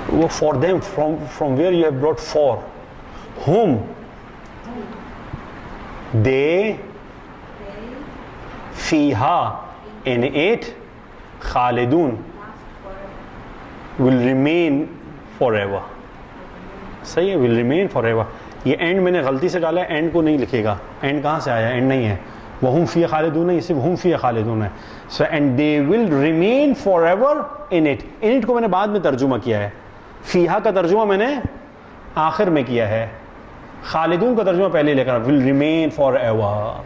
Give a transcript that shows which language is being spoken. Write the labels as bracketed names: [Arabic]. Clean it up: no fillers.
[English] For them, from where you have brought for. Whom? They فِيهَا, in it, خَالِدُونَ, will remain forever. [Urdu] صحیح ہے, [English] will remain forever. [Urdu] یہ and میں نے غلطی سے ڈالا ہے, اینڈ کو نہیں لکھے گا. اینڈ کہاں سے آیا؟ اینڈ نہیں ہے. [Arabic] وَهُمْ فِيهَا خَالِدُونَ ہے, یہ صرف ہم فِيهَا خالدون ہے. [English] So and they will remain forever in it. in it [Urdu] کو میں نے بعد میں ترجمہ کیا ہے. فیہا کا ترجمہ میں نے آخر میں کیا ہے. خالدون کا ترجمہ پہلے لے کر [English] will remain forever.